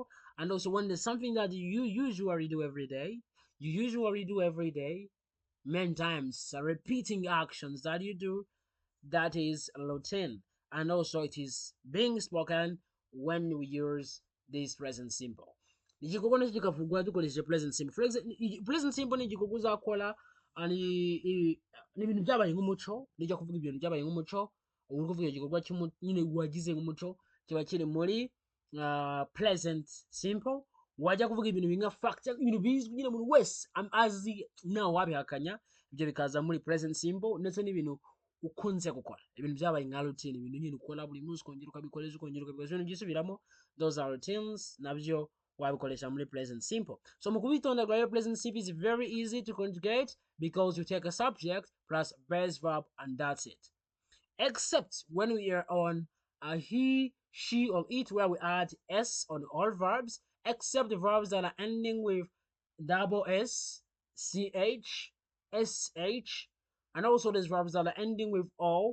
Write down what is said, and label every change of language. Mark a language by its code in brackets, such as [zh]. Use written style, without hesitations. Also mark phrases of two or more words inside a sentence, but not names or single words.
[en] And also when there's something that you usually do every day, many times, repeating actions that you do, that is routine. And also it is being spoken when we use this present simple. [rw] Igikorwa nicyo kikavugwa dukoresheje [en] present simple. For example, present simple [rw] ni igikorwa uzakora ni ibintu byabaye nk'umuco, nijya kuvuga ibintu byabaye nk'umuco, ubu kuvuga igikorwa nyine wagize nk'umuco kiba kiri muri [en] present simple. [rw] Wajya kuvuga ibintu binga fact, ibintu bizwi nyine umuntu wese azi nawe wabihakanya, ibyo bikaza muri [en] present simple. [rw] Ndetse n'ibintu ukunze gukora, ibintu byabaye nka routine, ibintu nyine ukora buri munsi ukongera ukabikoresha ibintu byisubiramo, [en] those are routines, [rw] nabyo wabikoresha muri [en] present simple. [rw] So mu kubitondagura rero, [en] present simple is very easy to conjugate because you take a subject plus base verb and that's it. Except when we are on he, she, or it, where we add s on all verbs, except the verbs that are ending with double s, ch, sh, and also those verbs that are ending with o.